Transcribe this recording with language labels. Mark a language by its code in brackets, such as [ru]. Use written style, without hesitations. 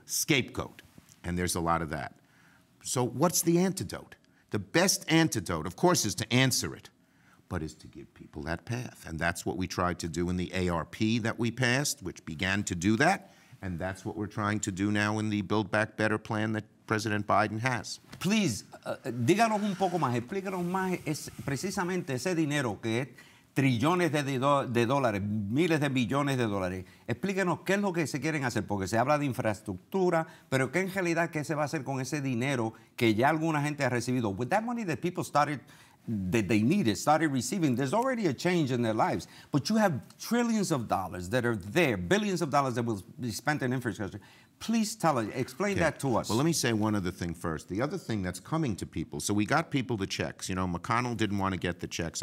[en] Scapegoat. And there's a lot of that. So what's the antidote? The best antidote, of course, is to answer it, but is to give people that path. And that's what we tried to do in the ARP that we passed, which began to do that. And that's what we're trying to do now in the Build Back Better plan that President Biden has. [es] Please, díganos un poco más, explícanos más precisamente ese dinero que es trillones de dólares, miles de billones de dólares. Explíquenos qué es lo que se quieren hacer, porque se habla de infraestructura, pero qué en realidad qué se va a hacer con ese dinero que ya alguna gente ha recibido. [en] With that money that people started receiving, there's already a change in their lives. But you have trillions of dollars that are there, billions of dollars that will be spent in infrastructure. Please tell us, explain that to us. Well, let me say one other thing first. The other thing that's coming to people, so we got people the checks. You know, McConnell didn't want to get the checks.